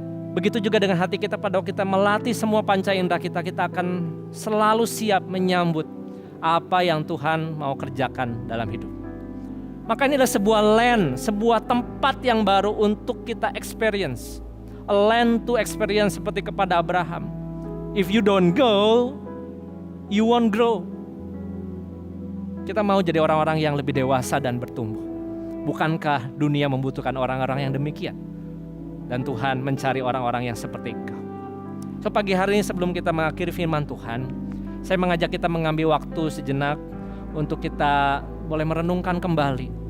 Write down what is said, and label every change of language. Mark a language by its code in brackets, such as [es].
[id] Begitu juga dengan hati kita pada waktu kita melatih semua panca indera kita. Kita akan selalu siap menyambut apa yang Tuhan mau kerjakan dalam hidup. Maka ini adalah sebuah land, sebuah tempat yang baru untuk kita experience. [en] A land to experience [id] seperti kepada Abraham. [en] If you don't go, you won't grow. [id] Kita mau jadi orang-orang yang lebih dewasa dan bertumbuh. Bukankah dunia membutuhkan orang-orang yang demikian? Dan Tuhan mencari orang-orang yang seperti engkau. So pagi hari ini sebelum kita mengakhiri firman Tuhan, saya mengajak kita mengambil waktu sejenak untuk kita boleh merenungkan kembali.